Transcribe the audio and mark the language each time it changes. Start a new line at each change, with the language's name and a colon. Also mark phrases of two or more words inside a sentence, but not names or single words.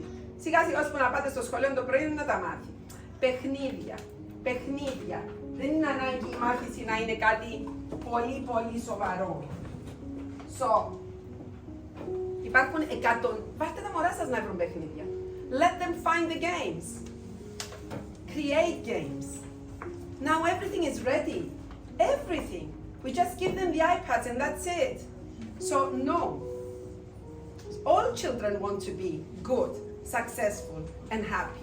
Greek: Σιγά σιγά ώσπου να πάτε στο σχολείο το πρωί να τα μάθει. Παιχνίδια. Δεν είναι ανάγκη η μάθηση να είναι κάτι πολύ σοβαρό. So, υπάρχουν Πάρτε τα μωρά σας να βρουν παιχνίδια.
English: Let them find the games. Create games. Now everything is ready. Everything. We just give them the iPads and that's it. So no. All children want to be good, successful, and happy.